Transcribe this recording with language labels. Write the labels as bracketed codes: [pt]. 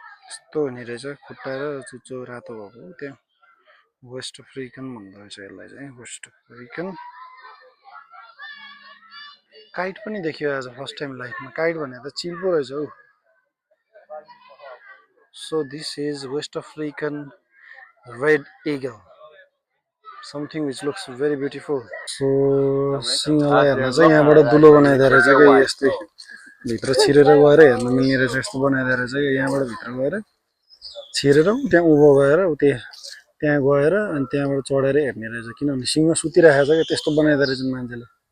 [ne] यस्तो हुने रहेछ. खुट्टा र चुच्चो रातो भएको. त्यहाँ वेस्ट अफ्रिकन भन्दो रहेछ यसलाई चाहिँ. West African. काइट पनि देखियो आज [en] First time लाइफमा. [ne] काइट भने त चिल पो रहेछ हौ. [en] So this is West African red eagle, something which looks very beautiful. [ne] So सिंहलाई हेर्न चाहिँ यहाँबाट दुलो बनाइदिएको रहेछ के यस्तै भित्र छिरेर गएर हेर्न मिल्ने रहेछ. यस्तो बनाइदिएको रहेछ कि यहाँबाट भित्र गएर छिरेर त्यहाँ उँभो गएर त्यहाँ गएर अनि त्यहाँबाट चढेर हेर्ने रहेछ. किनभने सिंह सुतिरहेको छ कि त्यस्तो बनाइदिएको रहेछ मान्छेले.